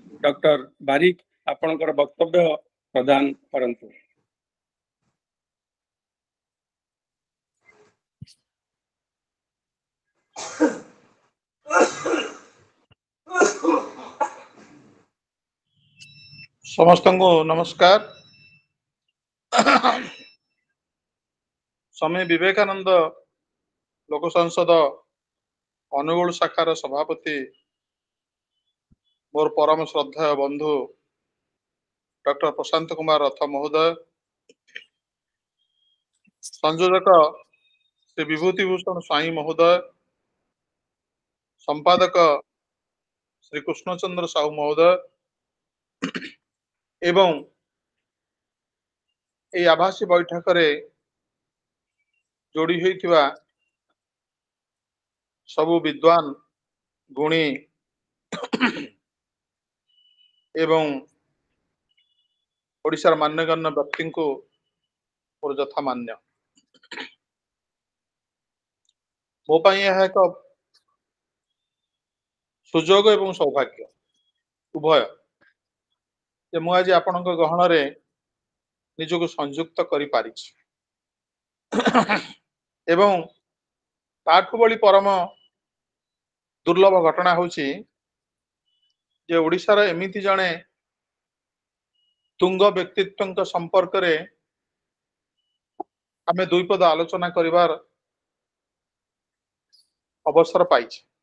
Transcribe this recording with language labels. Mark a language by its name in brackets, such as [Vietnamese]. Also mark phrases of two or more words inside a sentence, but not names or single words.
[Odia] ଡକ୍ଟର ବାରିକ ଆପଣକର ବକ୍ତବ୍ୟ ପ୍ରଦାନ କରନ୍ତୁ। ସମସ୍ତ କୁ ନମସ୍କାର। ସ୍ୱାମୀ ବିବେକାନନ୍ଦ ଲୋକ ସଂସଦ ଅନୁଗୁଳ ଶାଖାର ସଭାପତି ମୋର ପରମ ଶ୍ରଦ୍ଧା ବନ୍ଧୁ ଡକ୍ଟର ପ୍ରଶାନ୍ତ କୁମାର ରଥ ମହୋଦୟ, ସଂଯୋଜକ ଶ୍ରୀ ବିଭୂତି ଭୂଷଣ ସ୍ୱାଇଁ ମହୋଦୟ, ସମ୍ପାଦକ ଶ୍ରୀ କୃଷ୍ଣଚନ୍ଦ୍ର ସାହୁ ମହୋଦୟ ଏବଂ ଏ ଆଭାସୀ ବୈଠକ ରେ ଯୋଡ଼ି ହୋଇଥିବା ସବୁ ବିଦ୍ୱାନ ଗୁଣୀ ଏବଂ ଓଡ଼ିଶାର ମାନ୍ୟଗଣ୍ୟ ବ୍ୟକ୍ତି କୁ ଯଥା ମାନ୍ୟ। ମୋ ପାଇଁ ଏହା ଏକ ସୁଯୋଗ ଏବଂ ସୌଭାଗ୍ୟ ଉଭୟ ଯେ ମୁଁ ଆଜି ଆପଣ ଗହଣ ରେ ନିଜକୁ ସଂଯୁକ୍ତ କରିପାରିଛି। ଏବଂ ତାଠୁ ବଳି ପରମ ଦୁର୍ଲଭ ଘଟଣା ହୋଇଛି ଯେ ଓଡ଼ିଶାର ଏମିତି ଜଣେ ତୁଙ୍ଗ ବ୍ୟକ୍ତିତ୍ୱ ସମ୍ପର୍କ ରେ ଆମେ ଦୁଇ ପଦ ଆଲୋଚନା କରିବାର ଅବସର ପାଇଛ।